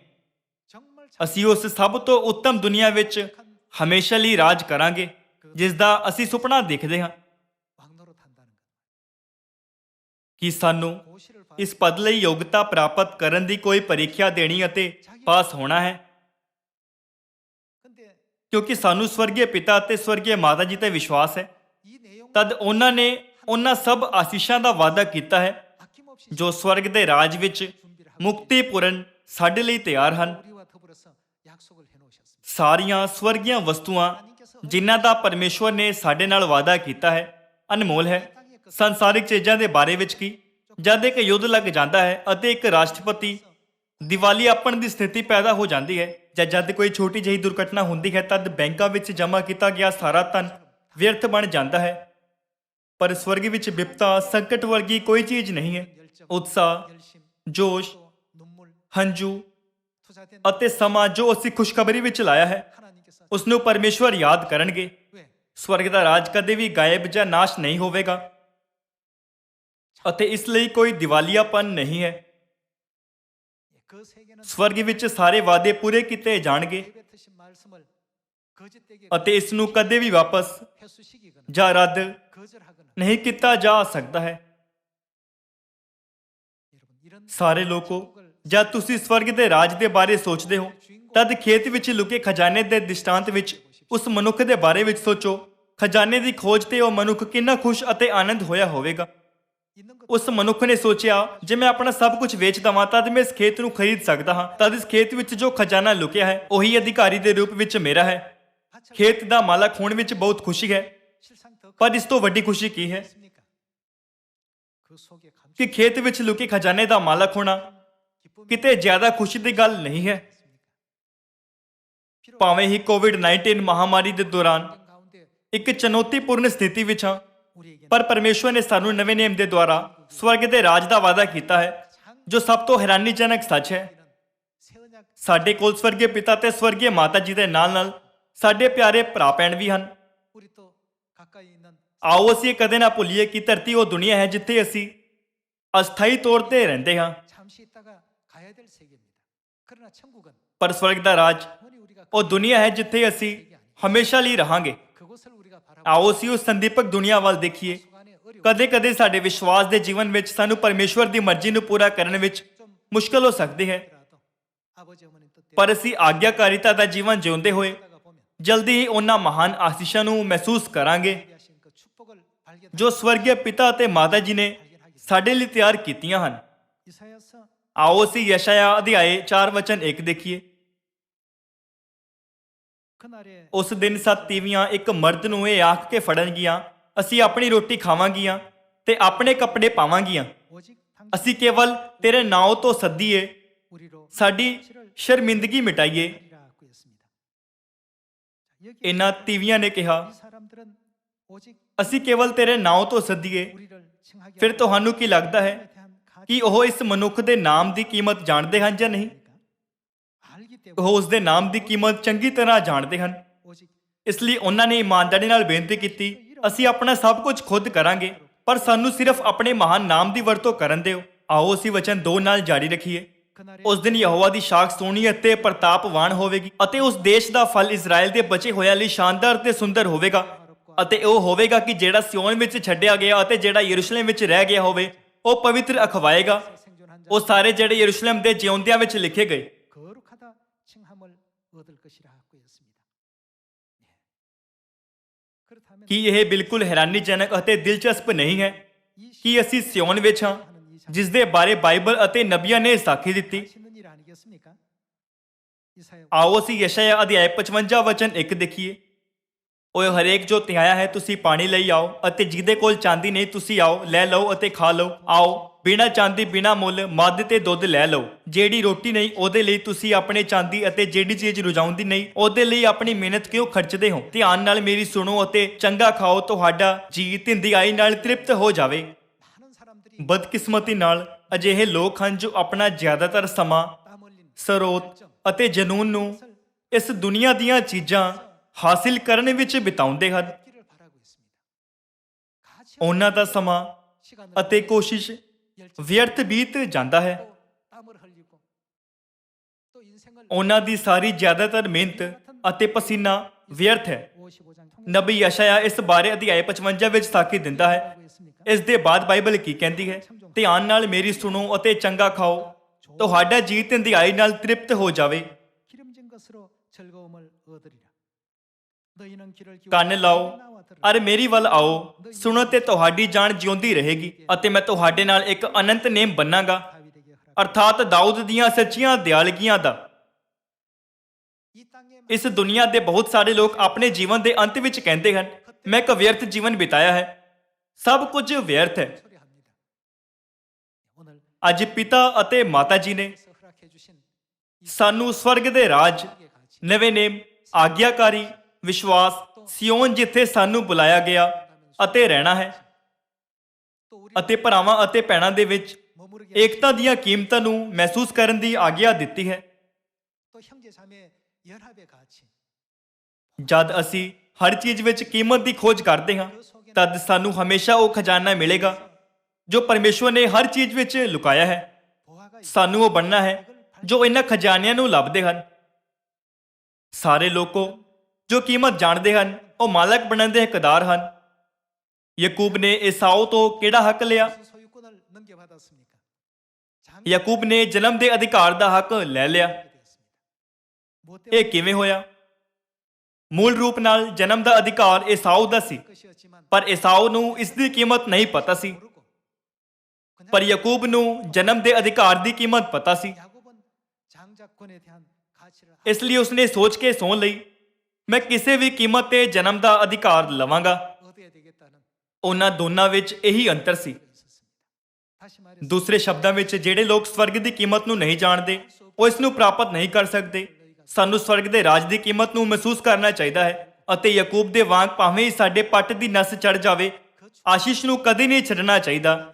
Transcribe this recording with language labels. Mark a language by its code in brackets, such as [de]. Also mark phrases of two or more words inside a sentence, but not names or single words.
[ko] 정말 [pa] ਅਸੀਂ ਉਸ ਸਭ ਤੋਂ ਉੱਤਮ ਦੁਨੀਆ ਵਿੱਚ ਹਮੇਸ਼ਾ ਲਈ ਰਾਜ ਕਰਾਂਗੇ ਜਿਸ ਦਾ ਅਸੀਂ ਸੁਪਨਾ ਦੇਖਦੇ ਹਾਂ। [ko] 왕노로 탄다는 것. [pa] ਕਿ ਸਾਨੂੰ [ko] 고시를 봐. [pa] ਇਸ ਪਦ ਲਈ ਯੋਗਤਾ ਪ੍ਰਾਪਤ ਕਰਨ ਦੀ ਕੋਈ ਪ੍ਰੀਖਿਆ ਦੇਣੀ ਅਤੇ ਪਾਸ ਹੋਣਾ ਹੈ, [ko] 근데 [pa] ਕਿਉਂਕਿ ਸਾਨੂੰ ਸਵਰਗੀ ਪਿਤਾ ਅਤੇ ਸਵਰਗੀ ਮਾਤਾ ਜੀ ਤੇ ਵਿਸ਼ਵਾਸ ਹੈ। [ko] 이 내용 [pa] ਤਦ ਉਹਨਾਂ ਨੇ ਉਹਨਾਂ ਸਭ ਆਸੀਸ਼ਾਂ ਦਾ ਵਾਅਦਾ ਕੀਤਾ ਹੈ [ko] 아낌없이 [pa] ਜੋ ਸਵਰਗ ਦੇ ਰਾਜ ਵਿੱਚ [ko] 준비를 하고 [pa] ਮੁਕਤੀਪੂਰਨ ਸਾਡੇ ਲਈ ਤਿਆਰ ਹਨ। [ko] 우리와 더불어서 약속을 해놓으셨습니다. [pa] ਸਾਰੀਆਂ ਸਵਰਗੀਆਂ ਵਸਤੂਆਂ ਜਿਨ੍ਹਾਂ ਦਾ ਪਰਮੇਸ਼ਵਰ ਨੇ ਸਾਡੇ ਨਾਲ ਵਾਅਦਾ ਕੀਤਾ ਹੈ ਅਨਮੋਲ ਹੈ। ਸੰਸਾਰਿਕ ਚੀਜ਼ਾਂ ਦੇ ਬਾਰੇ ਵਿੱਚ ਕੀ? ਜਦ ਇੱਕ ਯੁੱਧ ਲੱਗ ਜਾਂਦਾ ਹੈ ਅਤੇ ਇੱਕ ਰਾਸ਼ਟਰਪਤੀ ਦੀਵਾਲੀਆਪਣ ਦੀ ਸਥਿਤੀ ਪੈਦਾ ਹੋ ਜਾਂਦੀ ਹੈ, ਜਾਂ ਜਦ ਕੋਈ ਛੋਟੀ ਜਿਹੀ ਦੁਰਘਟਨਾ ਹੁੰਦੀ ਹੈ, ਤਦ ਬੈਂਕਾਂ ਵਿੱਚ ਜਮ੍ਹਾਂ ਕੀਤਾ ਗਿਆ ਸਾਰਾ ਧਨ ਵਿਅਰਥ ਬਣ ਜਾਂਦਾ ਹੈ। ਪਰ ਸਵਰਗ ਵਿੱਚ ਬਿਪਤਾ ਸੰਕਟ ਵਰਗੀ ਕੋਈ ਚੀਜ਼ ਨਹੀਂ ਹੈ। ਉਤਸ਼ਾਹ, [ko] 열심, [pa] ਜੋਸ਼, [ko] 또 눈물, [pa] ਹੰਝੂ [ko] 투자된 [pa] ਅਤੇ ਸਮਾਂ ਜੋ ਅਸੀਂ ਖੁਸ਼ਖਬਰੀ ਵਿੱਚ ਲਾਇਆ ਹੈ [ko] 하나님께서 [pa] ਉਸ ਨੂੰ ਪਰਮੇਸ਼ਵਰ ਯਾਦ ਕਰਨਗੇ। [ko] 왜 [pa] ਸਵਰਗ ਦਾ ਰਾਜ ਕਦੇ ਵੀ ਗਾਇਬ ਜਾਂ ਨਾਸ਼ ਨਹੀਂ ਹੋਵੇਗਾ ਅਤੇ ਇਸ ਲਈ ਕੋਈ ਦੀਵਾਲੀਆਪਨ ਨਹੀਂ ਹੈ। [ko] 그 세계는 [pa] ਸਵਰਗ ਵਿੱਚ ਸਾਰੇ ਵਾਅਦੇ ਪੂਰੇ ਕੀਤੇ ਜਾਣਗੇ [ko] 내뱉으신 말씀을 거짓되게 [pa] ਅਤੇ ਇਸ ਨੂੰ ਕਦੇ ਵੀ ਵਾਪਸ [ko] 회수시키거나 [pa] ਜਾਂ ਰੱਦ [ko] 거절하거나 [pa] ਨਹੀਂ ਕੀਤਾ ਜਾ ਸਕਦਾ ਹੈ। [ko] 여러분 이런 [pa] ਸਾਰੇ ਲੋਕੋ, ਜਦ ਤੁਸੀਂ ਸਵਰਗ ਦੇ ਰਾਜ ਦੇ ਬਾਰੇ ਸੋਚਦੇ ਹੋ ਤਦ ਖੇਤ ਵਿੱਚ ਲੁਕੇ ਖਜ਼ਾਨੇ ਦੇ ਦ੍ਰਿਸ਼ਟਾਂਤ ਵਿੱਚ ਉਸ ਮਨੁੱਖ ਦੇ ਬਾਰੇ ਵਿੱਚ ਸੋਚੋ। ਖਜ਼ਾਨੇ ਦੀ ਖੋਜ ਤੇ ਉਹ ਮਨੁੱਖ ਕਿੰਨਾ ਖੁਸ਼ ਅਤੇ ਆਨੰਦ ਹੋਇਆ ਹੋਵੇਗਾ। [ko] 있는 것 [pa] ਉਸ ਮਨੁੱਖ ਨੇ ਸੋਚਿਆ, ਜੇ ਮੈਂ ਆਪਣਾ ਸਭ ਕੁਝ ਵੇਚ ਦਵਾਂ ਤਦ ਮੈਂ ਇਸ ਖੇਤ ਨੂੰ ਖਰੀਦ ਸਕਦਾ ਹਾਂ। ਤਦ ਇਸ ਖੇਤ ਵਿੱਚ ਜੋ ਖਜ਼ਾਨਾ ਲੁਕਿਆ ਹੈ ਉਹੀ ਅਧਿਕਾਰੀ ਦੇ ਰੂਪ ਵਿੱਚ ਮੇਰਾ ਹੈ। [ko] 하찮 [pa] ਖੇਤ ਦਾ ਮਾਲਕ ਹੋਣ ਵਿੱਚ ਬਹੁਤ ਖੁਸ਼ੀ ਹੈ, [ko] 실상 더 [pa] ਪਰ ਇਸ ਤੋਂ ਵੱਡੀ ਖੁਸ਼ੀ ਕੀ ਹੈ [ko] 있습니까? 그 속에 감출 [pa] ਕਿ ਖੇਤ ਵਿੱਚ ਲੁਕੇ ਖਜ਼ਾਨੇ ਦਾ ਮਾਲਕ ਹੋਣਾ [ko] 기쁨이 [pa] ਕਿਤੇ ਜ਼ਿਆਦਾ ਖੁਸ਼ੀ ਦੀ ਗੱਲ ਨਹੀਂ ਹੈ। [ko] 있습니까? 비록 [pa] ਭਾਵੇਂ ਹੀ ਕੋਵਿਡ-19 ਮਹਾਮਾਰੀ ਦੇ ਦੌਰਾਨ [ko] 환경 가운데 [pa] ਇੱਕ ਚੁਣੌਤੀਪੂਰਨ ਸਥਿਤੀ ਵਿੱਚ ਹਾਂ, [ko] 우리에게는 [pa] ਪਰ ਪਰਮੇਸ਼ਵਰ ਨੇ ਸਾਨੂੰ ਨਵੇਂ ਨਿਯਮ ਦੇ ਦੁਆਰਾ ਸਵਰਗ ਦੇ ਰਾਜ ਦਾ ਵਾਅਦਾ ਕੀਤਾ ਹੈ ਜੋ ਸਭ ਤੋਂ ਹੈਰਾਨੀਜਨਕ ਸੱਚ ਹੈ। [ko] 새 언약 [pa] ਸਾਡੇ ਕੋਲ ਸਵਰਗੀ ਪਿਤਾ ਤੇ ਸਵਰਗੀ ਮਾਤਾ ਜੀ ਦੇ ਨਾਲ-ਨਾਲ ਸਾਡੇ ਪਿਆਰੇ ਭਰਾ ਭੈਣ ਵੀ ਹਨ। [ko] 우리 또 가까이 있는 [pa] ਆਓ ਅਸੀਂ ਇਹ ਕਦੇ ਨਾ ਭੁੱਲੀਏ ਕਿ ਧਰਤੀ ਉਹ ਦੁਨੀਆ ਹੈ ਜਿੱਥੇ ਅਸੀਂ ਅਸਥਾਈ ਤੌਰ ਤੇ ਰਹਿੰਦੇ ਹਾਂ, [ko] 잠시 있다가 가야 될 세계입니다. 그러나 천국은 [pa] ਪਰ ਸਵਰਗ ਦਾ ਰਾਜ [ko] 영원히 우리가 [pa] ਉਹ ਦੁਨੀਆ ਹੈ ਜਿੱਥੇ ਅਸੀਂ ਹਮੇਸ਼ਾ ਲਈ ਰਹਾਂਗੇ। [ko] 그곳을 우리가 바라보고 [pa] ਆਓ ਅਸੀਂ ਉਸ ਸੰਦੀਪਕ ਦੁਨੀਆ ਵੱਲ ਦੇਖੀਏ। [ko] 속안에 어려운 [pa] ਕਦੇ-ਕਦੇ ਸਾਡੇ ਵਿਸ਼ਵਾਸ ਦੇ ਜੀਵਨ ਵਿੱਚ ਸਾਨੂੰ ਪਰਮੇਸ਼ਵਰ ਦੀ ਮਰਜ਼ੀ ਨੂੰ ਪੂਰਾ ਕਰਨ ਵਿੱਚ ਮੁਸ਼ਕਲ ਹੋ ਸਕਦੀ ਹੈ, [ko] 더라도 아버지 어머니 뜻대로 [pa] ਪਰ ਅਸੀਂ ਆਗਿਆਕਾਰੀਤਾ ਦਾ ਜੀਵਨ ਜਿਉਂਦੇ ਹੋਏ [ko] 하다가 보면 [pa] ਜਲਦੀ ਹੀ ਉਹਨਾਂ ਮਹਾਨ ਆਸ਼ੀਸ਼ਾਂ ਨੂੰ ਮਹਿਸੂਸ ਕਰਾਂਗੇ [ko] 하신 그 축복을 발견하게 [pa] ਜੋ ਸਵਰਗੀ ਪਿਤਾ ਅਤੇ ਮਾਤਾ ਜੀ ਨੇ ਸਾਡੇ ਲਈ ਤਿਆਰ ਕੀਤੀਆਂ ਹਨ। [ko] 이사야서 [pa] ਆਓ ਅਸੀਂ ਯਸ਼ਾਇਆ ਅਧਿਆਏ 4 ਵਚਨ 1 ਦੇਖੀਏ। [ko] 그날에 [pa] ਉਸ ਦਿਨ 7 ਤੀਵੀਆਂ ਇੱਕ ਮਰਦ ਨੂੰ ਇਹ ਆਖ ਕੇ ਫੜਨਗੀਆਂ, ਅਸੀਂ ਆਪਣੀ ਰੋਟੀ ਖਾਵਾਂਗੀਆਂ ਤੇ ਆਪਣੇ ਕੱਪੜੇ ਪਾਵਾਂਗੀਆਂ। [ko] 오직 당신 [pa] ਅਸੀਂ ਕੇਵਲ ਤੇਰੇ ਨਾਂ ਤੋਂ ਸੱਦੀਏ, [ko] 우리로 [pa] ਸਾਡੀ ਸ਼ਰਮਿੰਦਗੀ ਮਿਟਾਈਏ। [ko] 하리라고 했습니다. 자, 여기 [pa] ਇਹਨਾਂ ਤੀਵੀਆਂ ਨੇ ਕਿਹਾ, [ko] 이 사람들은 오직 [pa] ਅਸੀਂ ਕੇਵਲ ਤੇਰੇ ਨਾਂ ਤੋਂ ਸੱਦੀਏ। [ko] 우리를 칭하게 [pa] ਫਿਰ ਤੁਹਾਨੂੰ ਕੀ ਲੱਗਦਾ ਹੈ [ko] 대한 가치 [pa] ਕਿ ਉਹ ਇਸ ਮਨੁੱਖ ਦੇ ਨਾਮ ਦੀ ਕੀਮਤ ਜਾਣਦੇ ਹਨ ਜਾਂ ਨਹੀਂ? [ko] 알기 때문에 [pa] ਉਹ ਉਸ ਦੇ ਨਾਮ ਦੀ ਕੀਮਤ ਚੰਗੀ ਤਰ੍ਹਾਂ ਜਾਣਦੇ ਹਨ। [ko] 오직 [pa] ਇਸ ਲਈ ਉਹਨਾਂ ਨੇ ਇਮਾਨਦਾਰੀ ਨਾਲ ਬੇਨਤੀ ਕੀਤੀ, ਅਸੀਂ ਆਪਣਾ ਸਭ ਕੁਝ ਖੁਦ ਕਰਾਂਗੇ, ਪਰ ਸਾਨੂੰ ਸਿਰਫ ਆਪਣੇ ਮਹਾਨ ਨਾਮ ਦੀ ਵਰਤੋਂ ਕਰਨ ਦਿਓ। ਆਓ ਅਸੀਂ ਵਚਨ 2 ਨਾਲ ਜਾਰੀ ਰੱਖੀਏ। [ko] 그날에 [pa] ਉਸ ਦਿਨ ਯਹੋਵਾ ਦੀ ਸ਼ਾਖ ਸੋਹਣੀ ਅਤੇ ਪ੍ਰਤਾਪਵਾਨ ਹੋਵੇਗੀ ਅਤੇ ਉਸ ਦੇਸ਼ ਦਾ ਫਲ ਇਜ਼ਰਾਈਲ ਦੇ ਬਚੇ ਹੋਇਆਂ ਲਈ ਸ਼ਾਨਦਾਰ ਤੇ ਸੁੰਦਰ ਹੋਵੇਗਾ। ਅਤੇ ਉਹ ਹੋਵੇਗਾ ਕਿ ਜਿਹੜਾ ਸਿਓਨ ਵਿੱਚ ਛੱਡਿਆ ਗਿਆ ਅਤੇ ਜਿਹੜਾ ਯਰੂਸ਼ਲਮ ਵਿੱਚ ਰਹਿ ਗਿਆ ਹੋਵੇ ਉਹ ਪਵਿੱਤਰ ਅਖਵਾਏਗਾ। [ko] 생존한 [pa] ਉਹ ਸਾਰੇ ਜਿਹੜੇ ਯਰੂਸ਼ਲਮ ਦੇ ਜਿਉਂਦਿਆਂ ਵਿੱਚ ਲਿਖੇ ਗਏ। [ko] 거룩하다 칭함을 얻을 것이라 하였습니다. 그렇다면 [pa] ਕੀ ਇਹ ਬਿਲਕੁਲ ਹੈਰਾਨੀਜਨਕ ਅਤੇ ਦਿਲਚਸਪ ਨਹੀਂ ਹੈ [ko] 이 [pa] ਕਿ ਅਸੀਂ ਸਿਓਨ ਵਿੱਚ ਹਾਂ ਜਿਸ ਦੇ ਬਾਰੇ ਬਾਈਬਲ ਅਤੇ ਨਬੀਆਂ ਨੇ ਸਾਖੀ ਦਿੱਤੀ। [ko] 시는 일 아니겠습니까? 이사야 [pa] ਆਓ ਅਸੀਂ ਯਸ਼ਯਾ ਅਧਿਆਇ 55 ਵਚਨ 1 ਦੇਖੀਏ। ਓਏ ਹਰੇਕ ਜੋ ਧਿਆਇਆ ਹੈ ਤੁਸੀਂ ਪਾਣੀ ਲਈ ਆਓ, ਅਤੇ ਜਿਹਦੇ ਕੋਲ ਚਾਂਦੀ ਨਹੀਂ ਤੁਸੀਂ ਆਓ, ਲੈ ਲਓ ਅਤੇ ਖਾ ਲਓ। ਆਓ ਬਿਨਾਂ ਚਾਂਦੀ ਬਿਨਾਂ ਮੁੱਲ ਮੱਧ ਤੇ ਦੁੱਧ ਲੈ ਲਓ। ਜਿਹੜੀ ਰੋਟੀ ਨਹੀਂ ਉਹਦੇ ਲਈ ਤੁਸੀਂ ਆਪਣੇ ਚਾਂਦੀ ਅਤੇ ਜਿਹੜੀ ਚੀਜ਼ ਰੁਝਾਉਂਦੀ ਨਹੀਂ ਉਹਦੇ ਲਈ ਆਪਣੀ ਮਿਹਨਤ ਕਿਉਂ ਖਰਚਦੇ ਹੋ? ਧਿਆਨ ਨਾਲ ਮੇਰੀ ਸੁਣੋ ਅਤੇ ਚੰਗਾ ਖਾਓ, ਤੁਹਾਡਾ ਜੀ ਧਿੰਦਿਆਈ ਨਾਲ ਤ੍ਰਿਪਤ ਹੋ ਜਾਵੇ। [ko] 많은 사람들이 [pa] ਬਦਕਿਸਮਤੀ ਨਾਲ ਅਜਿਹੇ ਲੋਕ ਹਨ ਜੋ ਆਪਣਾ ਜ਼ਿਆਦਾਤਰ ਸਮਾਂ, [ko] 땀 흘린 [pa] ਸਰੋਤ ਅਤੇ ਜਨੂਨ ਨੂੰ ਇਸ ਦੁਨੀਆ ਦੀਆਂ ਚੀਜ਼ਾਂ ਹਾਸਿਲ ਕਰਨ ਵਿੱਚ ਬਿਤਾਉਂਦੇ ਹਨ। [ko] 길을 바라고 있습니다. 가치 [pa] ਉਹਨਾਂ ਦਾ ਸਮਾਂ [ko] 시간을 [pa] ਅਤੇ ਕੋਸ਼ਿਸ਼ [ko] 열정 [pa] ਵਿਅਰਥ ਬੀਤ ਜਾਂਦਾ ਹੈ। [ko] 또 땀을 흘리고 또 인생을 [pa] ਉਹਨਾਂ ਦੀ ਸਾਰੀ ਜ਼ਿਆਦਾਤਰ ਮਿਹਨਤ ਅਤੇ ਪਸੀਨਾ ਵਿਅਰਥ ਹੈ। [ko] 55장 [pa] ਨਬੀ ਯਸ਼ਯਾ ਇਸ ਬਾਰੇ ਅਧਿਆਇ 55 ਵਿੱਚ ਸਾਖੀ ਦਿੰਦਾ ਹੈ। [ko] 통하고 있습니까? [pa] ਇਸ ਦੇ ਬਾਅਦ ਬਾਈਬਲ ਕੀ ਕਹਿੰਦੀ ਹੈ? ਧਿਆਨ ਨਾਲ ਮੇਰੀ ਸੁਣੋ ਅਤੇ ਚੰਗਾ ਖਾਓ, ਤੁਹਾਡਾ ਜੀ ਧਿੰਦਿਆਈ ਨਾਲ ਤ੍ਰਿਪਤ ਹੋ ਜਾਵੇ। [ko] 기름진 것으로 즐거움을 얻으리라. 너희는 길을 [pa] ਕੰਨ ਲਾਓ [ko] 나와 들으라. [pa] ਅਰ ਮੇਰੀ ਵੱਲ ਆਓ, ਸੁਣੋ ਤੇ ਤੁਹਾਡੀ ਜਾਨ ਜਿਉਂਦੀ ਰਹੇਗੀ ਅਤੇ ਮੈਂ ਤੁਹਾਡੇ ਨਾਲ ਇੱਕ ਅਨੰਤ ਨੇਮ ਬੰਨਾਂਗਾ, [ko] 다윗에게 허락. [pa] ਅਰਥਾਤ ਦਾਊਦ ਦੀਆਂ ਸੱਚੀਆਂ ਦਿਆਲਗੀਆਂ ਦਾ। [ko] 이 땅에 [pa] ਇਸ ਦੁਨੀਆ ਦੇ ਬਹੁਤ ਸਾਰੇ ਲੋਕ ਆਪਣੇ ਜੀਵਨ ਦੇ ਅੰਤ ਵਿੱਚ ਕਹਿੰਦੇ ਹਨ, ਮੈਂ ਇੱਕ ਵਿਅਰਥ ਜੀਵਨ ਬਿਤਾਇਆ ਹੈ, ਸਭ ਕੁਝ ਵਿਅਰਥ ਹੈ। [ko] 소리합니다. 오늘 [pa] ਅੱਜ ਪਿਤਾ ਅਤੇ ਮਾਤਾ ਜੀ ਨੇ [ko] 그래서 허락해 주신 [pa] ਸਾਨੂੰ ਸਵਰਗ ਦੇ ਰਾਜ, ਨਵੇਂ ਨੇਮ, ਆਗਿਆਕਾਰੀ, ਵਿਸ਼ਵਾਸ, ਸਿਓਨ ਜਿੱਥੇ ਸਾਨੂੰ ਬੁਲਾਇਆ ਗਿਆ ਅਤੇ ਰਹਿਣਾ ਹੈ, [ko] 또 우리 [pa] ਅਤੇ ਭਰਾਵਾਂ ਅਤੇ ਭੈਣਾਂ ਦੇ ਵਿੱਚ [ko] 머무르게 [pa] ਏਕਤਾ ਦੀਆਂ ਕੀਮਤਾਂ ਨੂੰ ਮਹਿਸੂਸ ਕਰਨ ਦੀ ਆਗਿਆ ਦਿੱਤੀ ਹੈ। [ko] 또 형제 자매 연합의 가치 [pa] ਜਦ ਅਸੀਂ ਹਰ ਚੀਜ਼ ਵਿੱਚ ਕੀਮਤ ਦੀ ਖੋਜ ਕਰਦੇ ਹਾਂ ਤਦ ਸਾਨੂੰ ਹਮੇਸ਼ਾ ਉਹ ਖਜ਼ਾਨਾ ਮਿਲੇਗਾ ਜੋ ਪਰਮੇਸ਼ਵਰ ਨੇ ਹਰ ਚੀਜ਼ ਵਿੱਚ ਲੁਕਾਇਆ ਹੈ। [ko] 보화가 [pa] ਸਾਨੂੰ ਉਹ ਬਣਨਾ ਹੈ ਜੋ ਇਹਨਾਂ ਖਜ਼ਾਨਿਆਂ ਨੂੰ ਲੱਭਦੇ ਹਨ। ਸਾਰੇ ਲੋਕੋ ਜੋ ਕੀਮਤ ਜਾਣਦੇ ਹਨ ਉਹ ਮਾਲਕ ਬਣਨ ਦੇ ਹੱਕਦਾਰ ਹਨ। ਯਾਕੂਬ ਨੇ ਏਸਾਓ ਤੋਂ ਕਿਹੜਾ ਹੱਕ ਲਿਆ? [ko] 무슨 소유권을 넘겨받았습니까? [pa] ਯਾਕੂਬ ਨੇ ਜਨਮ ਦੇ ਅਧਿਕਾਰ ਦਾ ਹੱਕ ਲੈ ਲਿਆ। [ko] 되었습니다. 뭐 [pa] ਇਹ ਕਿਵੇਂ ਹੋਇਆ? ਮੂਲ ਰੂਪ ਨਾਲ ਜਨਮ ਦਾ ਅਧਿਕਾਰ ਏਸਾਓ ਦਾ ਸੀ, [ko] 것이었지만 [pa] ਪਰ ਏਸਾਓ ਨੂੰ ਇਸ ਦੀ ਕੀਮਤ ਨਹੀਂ ਪਤਾ ਸੀ। [ko] 모르고 그냥 [pa] ਪਰ ਯਾਕੂਬ ਨੂੰ ਜਨਮ ਦੇ ਅਧਿਕਾਰ ਦੀ ਕੀਮਤ ਪਤਾ ਸੀ। [ko] 야곱은 장자권에 대한 가치를 [pa] ਇਸ ਲਈ ਉਸਨੇ ਸੋਚ ਕੇ ਸੌਂ ਲਈ, ਮੈਂ ਕਿਸੇ ਵੀ ਕੀਮਤ ਤੇ ਜਨਮ ਦਾ ਅਧਿਕਾਰ ਲਵਾਂਗਾ। [ko] 얻어야 되겠다는 [pa] ਉਹਨਾਂ ਦੋਨਾਂ ਵਿੱਚ ਇਹੀ ਅੰਤਰ ਸੀ। [ko] 있었습니다. 다시 말해서 [pa] ਦੂਸਰੇ ਸ਼ਬਦਾਂ ਵਿੱਚ ਜਿਹੜੇ ਲੋਕ ਸਵਰਗ ਦੀ ਕੀਮਤ ਨੂੰ ਨਹੀਂ ਜਾਣਦੇ ਉਹ ਇਸ ਨੂੰ ਪ੍ਰਾਪਤ ਨਹੀਂ ਕਰ ਸਕਦੇ। ਸਾਨੂੰ ਸਵਰਗ ਦੇ ਰਾਜ ਦੀ ਕੀਮਤ ਨੂੰ ਮਹਿਸੂਸ ਕਰਨਾ ਚਾਹੀਦਾ ਹੈ ਅਤੇ ਯਾਕੂਬ ਦੇ ਵਾਂਗ ਭਾਵੇਂ ਹੀ ਸਾਡੇ ਪੱਟ ਦੀ ਨਸ ਚੜ ਜਾਵੇ, ਆਸ਼ੀਸ਼ ਨੂੰ ਕਦੇ ਨਹੀਂ ਛੱਡਣਾ ਚਾਹੀਦਾ।